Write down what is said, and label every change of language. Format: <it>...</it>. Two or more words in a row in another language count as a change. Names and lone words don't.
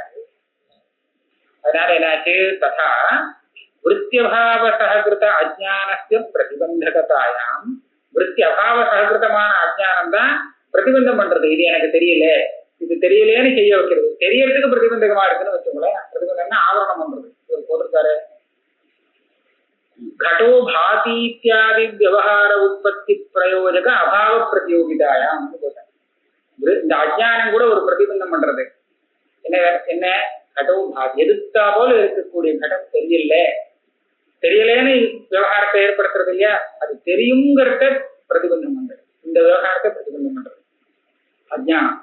<ta>அதனால என்னாச்சு,</ta> <sa>तथा वृत्ति अभाव सहकृत अज्ञानस्य प्रतिबन्धकतायाम्,</sa> <ta>விருத்தி அபாவ சககிருதமான அஜ்ஞானம் தான் பிரதிபந்தம் பண்றது. இது எனக்கு தெரியல, இது தெரியலேன்னு செய்ய வைக்கிறது. தெரியறதுக்கு பிரதிபந்தகமா இருக்குன்னு வச்சுக்கோங்களேன். பிரதிபந்தம்னா ஆவரணம் பண்றது. இவர் போட்டிருக்காரு,</ta> <sa>घटो भाति इत्यादि व्यवहार उत्पत्ति प्रयोजक अभाव प्रतियोगितायाम.</sa> <ta>இந்த அஜ்ஞானம் கூட ஒரு பிரதிபந்தம் பண்றது. என்ன என்ன</ta> <sa>घटो भाति,</sa> <ta>எதிர்த்தா போல இருக்கக்கூடிய கடம் தெரியலன்னு விவகாரத்தை ஏற்படுத்துறது இல்லையா, அது தெரியுங்கிறத பிரதிபந்தம் பண்றது. இந்த விவகாரத்தை பிரதிபந்தம் பண்றது அஜ்ஞானம்.</ta>